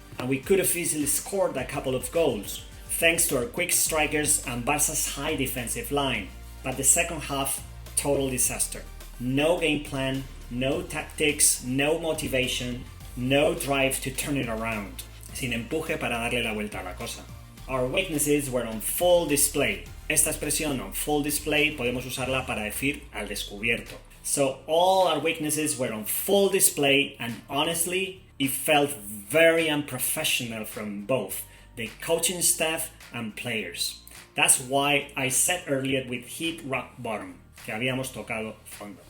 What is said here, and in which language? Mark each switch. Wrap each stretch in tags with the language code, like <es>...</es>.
<en>And we could have easily scored a couple of goals, thanks to our quick strikers and Barça's high defensive line. But the second half, total disaster. No game plan, no tactics, no motivation, no drive to turn it around.</en> <es>Sin empuje para darle la vuelta a la cosa.</es> <en>Our weaknesses were on full display.</en> <es>Esta expresión on full display podemos usarla para decir al descubierto.</es> <en>So all our weaknesses were on full display and honestly, it felt very unprofessional from both the coaching staff and players. That's why I said earlier we'd hit rock bottom,</en> <es>que habíamos tocado fondo.</es>